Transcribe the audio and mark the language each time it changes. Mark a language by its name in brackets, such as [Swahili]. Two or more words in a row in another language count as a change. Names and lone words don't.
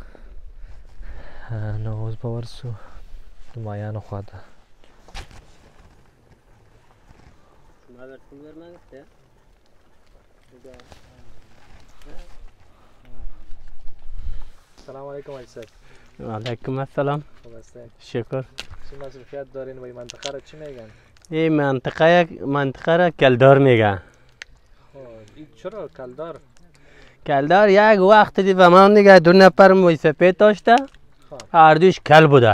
[Pashto] نو اوس به ورسو د مایانو خوا ته. [Persian] سلام علیکم حاج صاحب. [Arabic] وعلیکم السلام. [Persian] خوب هستین؟ شکر. چه مصروفیت دارین و این منطقه را چی میگن؟ این منطقه را کلدار میگن. این چرا کلدار؟ کلدار یک وقت دی و من دیگه دو نفر موی سپید داشته، هر دوش کل بوده.